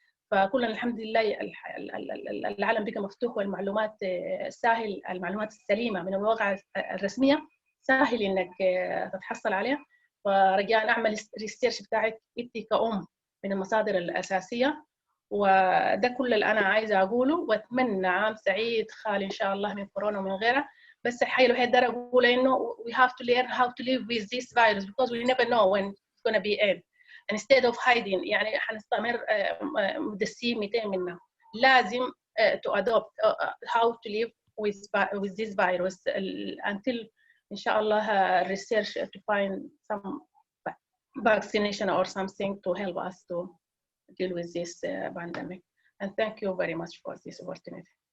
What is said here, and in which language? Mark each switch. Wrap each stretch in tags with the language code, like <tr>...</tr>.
<ar>فكلنا الحمد لله العالم بقى مفتوح والمعلومات سهل، المعلومات السليمه من المواقع الرسميه سهل انك تتحصل عليها. فرجاء اعمل ريسيرش بتاعك انت كأم من المصادر الاساسيه. وده كل اللي انا عايزه اقوله، واتمنى عام سعيد خالي ان شاء الله من كورونا ومن غيرها. بس الحاجه الوحيده اللي اقول انه</ar> <en>we have to learn how to live with this virus because we never know when it's going to be end. instead of hiding</en> <ar>يعني حنستمر مدسين 200 منا. لازم</ar> <en>to adopt how to live with this virus until</en> <ar>إن شاء الله</ar> <en>research to find some vaccination or something to help us to deal with this pandemic. And thank you very much for this opportunity.</en>